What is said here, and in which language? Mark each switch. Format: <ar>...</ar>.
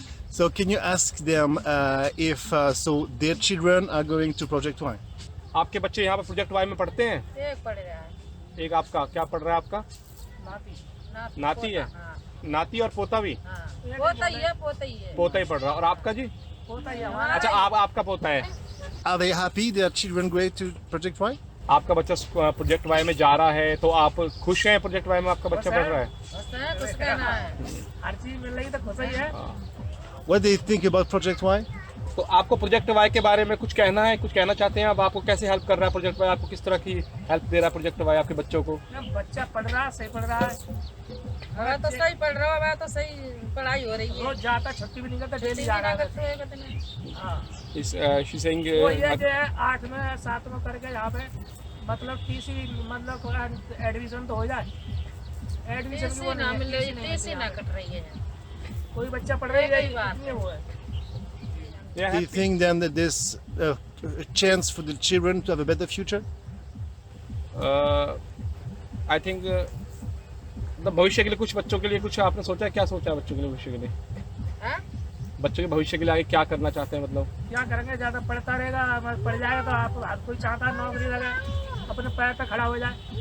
<en>So can you ask them if so their children are going to Project Y?</en> <hi>आपके बच्चे यहाँ पर project Y में पढ़ते हैं? एक पढ़ रहा है। एक आपका क्या पढ़ रहा है आपका? नाती है। नाती और पोता भी? पोता ही है। पोता ही पढ़ रहा है। और आपका जी? पोता ही है। अच्छा आपका पोता है।</hi> <en>Are they happy their children going to Project Y?</en> <hi>आपका बच्चा प्रोजेक्ट वाई में जा रहा है तो आप खुश हैं प्रोजेक्ट वाई में आपका बच्चा पढ़ रहा है? खुश कहना है। हर चीज मिल रही तो खुश ही है।</hi> <en>What do you think about Project Y?</en> <hi>तो आपको प्रोजेक्ट वाई के बारे में कुछ कहना है, कुछ कहना चाहते हैं? अब आपको कैसे हेल्प कर रहा है प्रोजेक्ट वाई? आपको किस तरह की हेल्प दे रहा है प्रोजेक्ट वाई आपके बच्चों को? बच्चा पढ़ रहा है, सही पढ़ रहा है। मैं तो सही पढ़ रहा हूँ, मैं तो सही पढ़ाई हो रही है। रोज जाता, छुट्टी भी नहीं करता, डेली जा रहा है। हाँ।</hi> <en>She's saying</en> <hi>वो ये जो है 8 में 7 में करके यहाँ पे मतलब टीसी मतलब एडमिशन तो हो जाए। एडमिशन की वो ना मिल रही, टीसी ना कट रही है। कोई बच्चा पढ़ रही है, वो है।</hi> <en>Do you think then that there's a chance for the children to have a better future? I think</en> <hi>भविष्य के लिए कुछ बच्चों के लिए कुछ आपने सोचा है? क्या सोचा है बच्चों के लिए भविष्य के लिए? बच्चों के भविष्य के लिए आगे क्या करना चाहते हैं? मतलब क्या करेंगे? ज्यादा पढ़ता रहेगा, पढ़ जाएगा तो आप हर कोई चाहता है नौकरी लगे, अपने पैर पे खड़ा हो जाए।</hi>